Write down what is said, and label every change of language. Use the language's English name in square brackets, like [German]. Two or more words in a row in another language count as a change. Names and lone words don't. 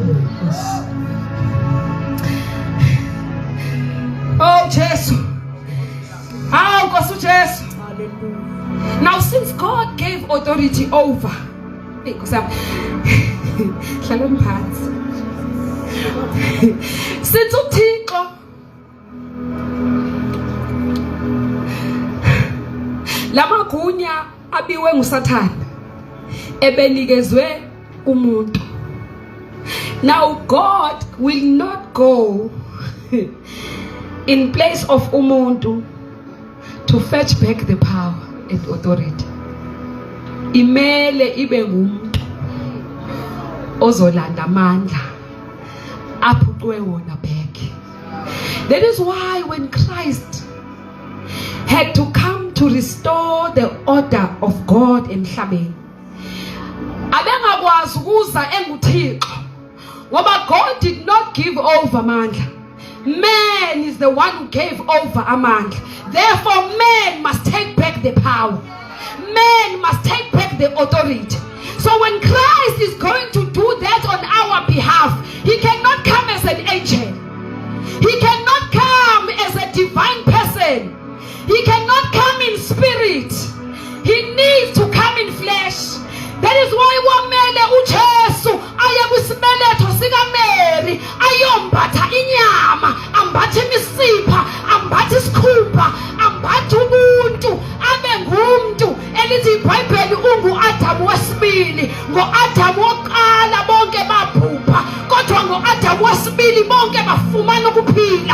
[English] Oh, Jesus. Oh, Jesus. Now, since God gave authority over, since [Xhosa] uThixo lamagunya abiwe nguSathane ebenikezwe umuntu. [English] Now God will not go in place of umuntu to fetch back the power and authority. [Xhosa] Imele ibe ngumuntu ozolanda amandla aphucwe wona back. [English] That is why when Christ had to come to restore the order of God [Xhosa] emhlabeni, abengakwazi ukuza enguThixo ngoba [English] God did not give over amandla. Man is the one who gave over amandla. Therefore man must take back the power. Man must take back the authority. So when Christ is going to do that on our behalf, he cannot come as an angel. He cannot come as a divine person. He cannot come in spirit. He needs to come in flesh. That is why [Xhosa] wamele uJesu aya kwisibeletho sika Mary ayombatha inyama, ambathe imisipha, ambathe isikhumba, ambathe ubuntu, abe ngumuntu. Elithi iBhayibheli ungu-Adamu wesibili. Ngo-Adamu wokuqala bonke baphupha, kodwa ngo-Adamu wesibili bonke bafumana ukuphila.